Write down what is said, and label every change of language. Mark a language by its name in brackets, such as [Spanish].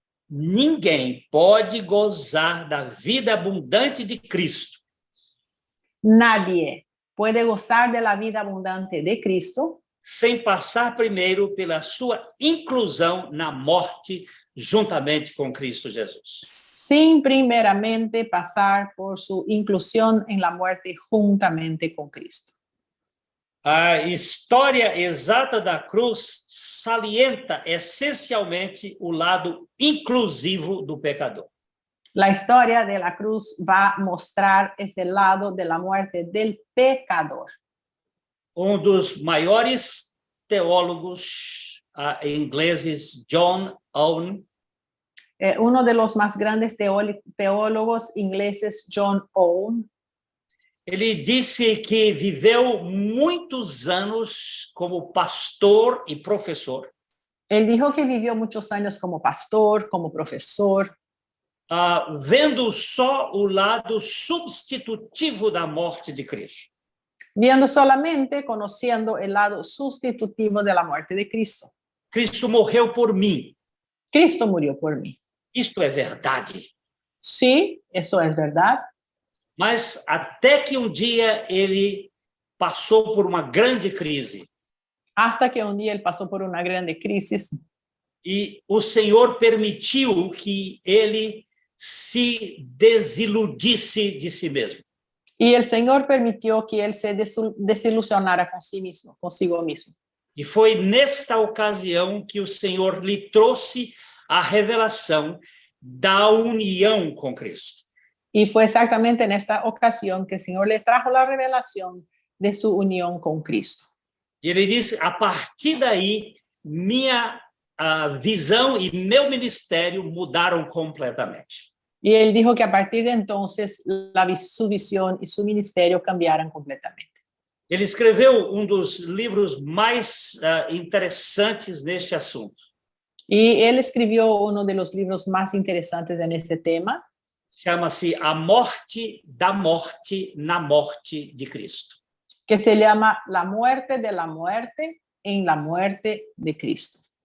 [Portuguese] Ninguém pode gozar da vida abundante de Cristo [Spanish] Nadie puede gozar de la vida abundante de Cristo [Portuguese] sem passar primeiro pela sua inclusão na morte juntamente com Cristo Jesus. [Spanish] sin primeramente pasar por su inclusión en la muerte juntamente con Cristo. [Portuguese] A história exata da cruz salienta essencialmente o lado inclusivo do pecador. [Spanish] La historia de la cruz va a mostrar ese lado de la muerte del pecador. [Portuguese] Dos maiores teólogos ingleses, John Owen, [Spanish] Uno de los más grandes teólogos ingleses, John Owen, [Portuguese] ele disse que viveu muitos anos como pastor e professor. [Spanish] él dijo que vivió muchos años como pastor, como profesor, [Portuguese] vendo só o lado substitutivo da morte de Cristo. [Spanish] viendo solamente, conociendo el lado sustitutivo de la muerte de Cristo. [Portuguese] Cristo morreu por mim. [Spanish] Cristo murió por mí. [Portuguese] Isto é verdade. [Spanish] Sí, eso es verdad. [Portuguese] Mas até que um dia ele passou por uma grande crise. [Spanish] Hasta que un día él pasó por una grande crisis [Portuguese] E o Senhor permitiu que ele se desiludisse de si mesmo. [Spanish] y el Señor permitió que él se desilusionara consigo mismo. [Portuguese] E foi nesta ocasião que o Senhor lhe trouxe a revelação da união com Cristo. [Spanish] Y fue exactamente en esta ocasión que el Señor le trajo la revelación de su unión con Cristo. [Portuguese] E ele disse, a partir daí, minha visão e meu ministério mudaram completamente. [Spanish] Y él dijo que a partir de entonces su visión y su ministerio cambiaron completamente. [Portuguese] Ele escreveu dos livros mais interessantes neste assunto. [Spanish] Y él escribió uno de los libros más interesantes en este tema. [Portuguese] Chama-se A Morte da Morte na Morte de Cristo. [Spanish] Que se llama La muerte de la muerte en la muerte de Cristo.